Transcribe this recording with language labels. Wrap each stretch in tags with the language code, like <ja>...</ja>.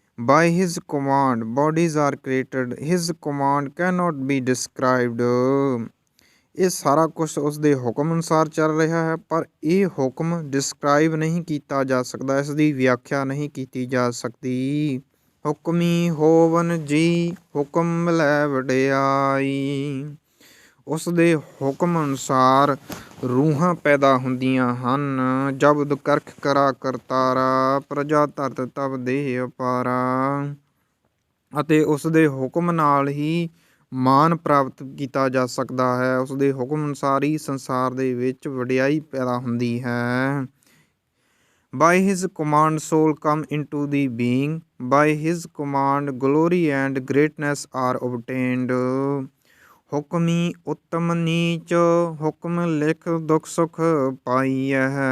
<en>By his command bodies are created, his command cannot be described.</en> <pa>ਇਹ ਸਾਰਾ ਕੁਛ ਉਸ ਦੇ ਹੁਕਮ ਅਨੁਸਾਰ ਚੱਲ ਰਿਹਾ ਹੈ, ਪਰ ਇਹ ਹੁਕਮ ਡਿਸਕ੍ਰਾਈਬ ਨਹੀਂ ਕੀਤਾ ਜਾ ਸਕਦਾ, ਇਸ ਦੀ ਵਿਆਖਿਆ ਨਹੀਂ ਕੀਤੀ ਜਾ ਸਕਦੀ। ਹੁਕਮੀ ਹੋਵਨ ਜੀ, ਹੁਕਮ ਮਿਲੈ ਵਡਿਆਈ। ਉਸ ਦੇ ਹੁਕਮ ਅਨੁਸਾਰ ਰੂਹਾਂ ਪੈਦਾ ਹੁੰਦੀਆਂ ਹਨ। ਜਬਦ ਕਰਖ ਕਰਾ ਕਰਤਾਰਾ, ਪ੍ਰਜਾ ਧਰਤ ਤਬ ਦੇਹ ਅਪਾਰਾ। ਅਤੇ ਉਸ ਦੇ ਹੁਕਮ ਨਾਲ ਹੀ ਮਾਨ ਪ੍ਰਾਪਤ ਕੀਤਾ ਜਾ ਸਕਦਾ ਹੈ। ਉਸ ਦੇ ਹੁਕਮ ਅਨੁਸਾਰ ਹੀ ਸੰਸਾਰ ਦੇ ਵਿੱਚ ਵਡਿਆਈ ਪੈਦਾ ਹੁੰਦੀ ਹੈ।</pa> <en>By his command soul come into the being, by his command glory and greatness are obtained.</en> <pa>ਹੁਕਮੀ ਉੱਤਮ ਨੀਚ, ਹੁਕਮ ਲਿਖ ਦੁਖ ਸੁਖ ਪਾਈਐ।</pa>